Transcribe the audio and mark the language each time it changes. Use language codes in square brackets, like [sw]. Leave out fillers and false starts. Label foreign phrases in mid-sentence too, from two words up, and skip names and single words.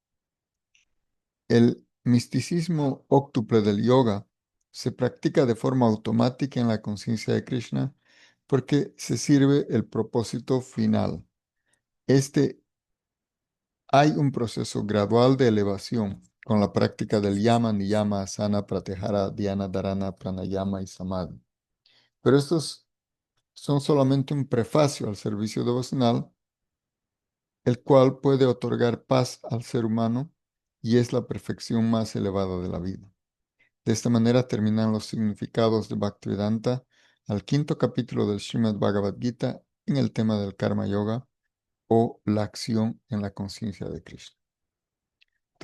[es] El misticismo óctuple del yoga se practica de forma automática en la conciencia de Krishna porque se sirve el propósito final. Este hay un proceso gradual de elevación con la práctica del [sa] यम, नियम, आसन, प्रत्याहार, ध्यान, धारणा, प्राणायाम [es] y samadhi. Pero estos son solamente un prefacio al servicio devocional, el cual puede otorgar paz al ser humano y es la perfección más elevada de la vida. De esta manera terminan los significados de Bhaktivedanta al quinto capítulo del Srimad Bhagavad Gita en el tema del Karma Yoga o la acción en la conciencia de Krishna.